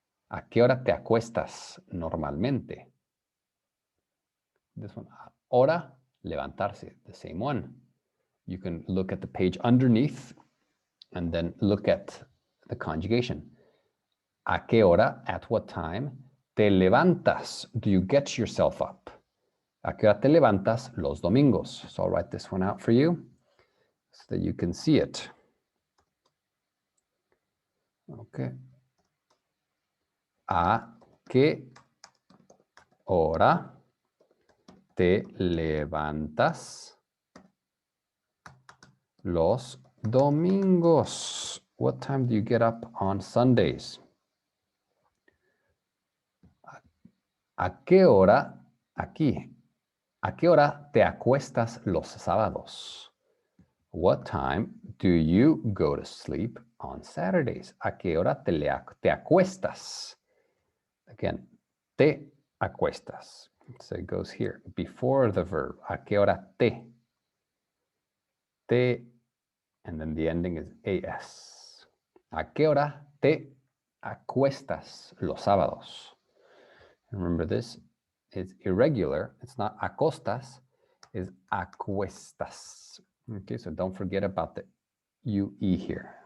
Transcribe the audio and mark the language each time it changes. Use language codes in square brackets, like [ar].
[es] ¿A qué hora te acuestas normalmente? [en] This one. [es] Hora, levantarse. [en] The same one. You can look at the page underneath and then look at the conjugation. [es] ¿A qué hora? [en] At what time? [es] Te levantas. [en] Do you get yourself up? [es] ¿A qué hora te levantas los domingos? [en] So I'll write this one out for you so that you can see it. Okay. [es] ¿A qué hora te levantas los domingos? [en] What time do you get up on Sundays? [es] ¿A qué hora? Aquí. ¿A qué hora te acuestas los sábados? [en] What time do you go to sleep on Saturdays? [es] ¿A qué hora te acuestas? [en] Again, [es] te acuestas. [en] So it goes here, before the verb. [es] ¿A qué hora te? [en] Te, and then the ending is as. [es] ¿A qué hora te acuestas los sábados? [en] Remember this, it's irregular. It's not acostas, it's acuestas. Okay, so don't forget about the UE here.